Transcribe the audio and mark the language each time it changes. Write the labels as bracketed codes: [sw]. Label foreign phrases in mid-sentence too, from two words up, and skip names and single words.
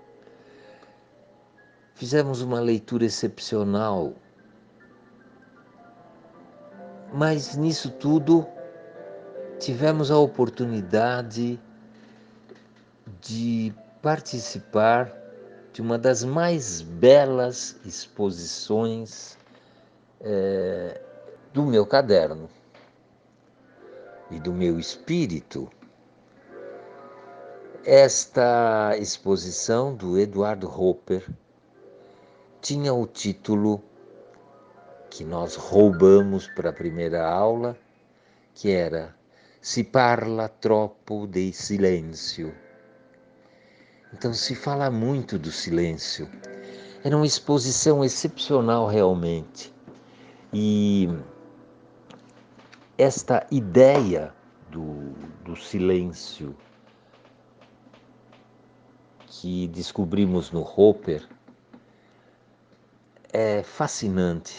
[pt] Fizemos uma leitura excepcional, mas nisso tudo tivemos a oportunidade de participar de uma das mais belas exposições do meu caderno e do meu espírito. Esta exposição do Eduardo Hopper tinha o título que nós roubamos para a primeira aula, que era [it] "Si parla troppo di silenzio". [pt] Então se fala muito do silêncio. Era uma exposição excepcional realmente. E esta ideia do silêncio que descobrimos no Hopper é fascinante.